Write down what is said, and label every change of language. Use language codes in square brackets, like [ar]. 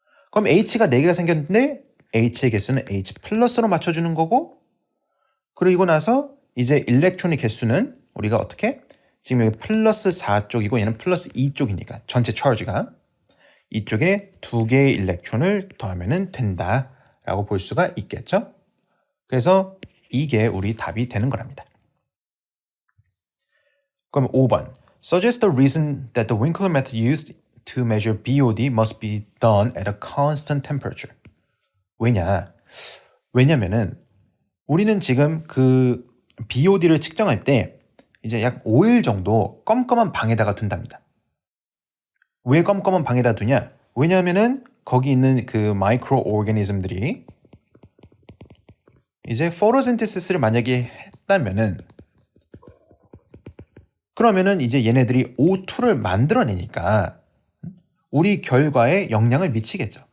[ko] 그럼 H가 4개가 생겼는데 H의 개수는 H 플러스로 맞춰주는 거고 그리고 나서 이제 일렉트론의 개수는 우리가 어떻게? 지금 여기 플러스 4쪽이고 얘는 플러스 2쪽이니까 전체 차지가 이쪽에 2개의 일렉트론을 더하면 된다라고 볼 수가 있겠죠. 그래서 이게 우리 답이 되는 거랍니다. 그럼 5번. [en] Suggest the reason that the Winkler method used to measure BOD must be done at a constant temperature. [ko] 왜냐면은 우리는 지금 그 BOD를 측정할 때 이제 약 5일 정도 껌껌한 방에다가 둔답니다. 왜 껌껌한 방에다 두냐? 왜냐하면은 거기 있는 그 마이크로 오르가니즘들이 이제 포토신테시스를 만약에 했다면은 그러면은 이제 얘네들이 O2를 만들어내니까 우리 결과에 영향을 미치겠죠.